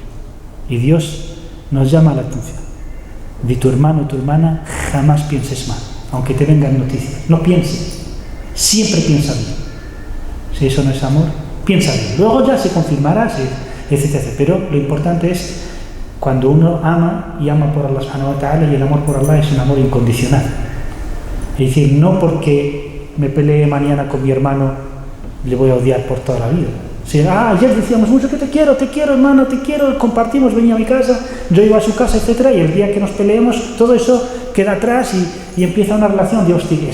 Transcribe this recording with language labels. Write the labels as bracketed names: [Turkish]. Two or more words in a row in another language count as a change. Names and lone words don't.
[Spanish] Y Dios nos llama la atención. De tu hermano o tu hermana jamás pienses mal, aunque te vengan noticias. No pienses, siempre piensa bien. Si eso no es amor, piensa bien. Luego ya se confirmará, etc. Pero lo importante es cuando uno ama y ama por [Arabic] الله سبحانه وتعالى, [Spanish] y el amor por Allah es un amor incondicional. Es decir, no porque me pelee mañana con mi hermano le voy a odiar por toda la vida. Si, ayer decíamos mucho que te quiero hermano, te quiero, compartimos, venía a mi casa, yo iba a su casa, etc. Y el día que nos peleemos, todo eso queda atrás y empieza una relación de hostia.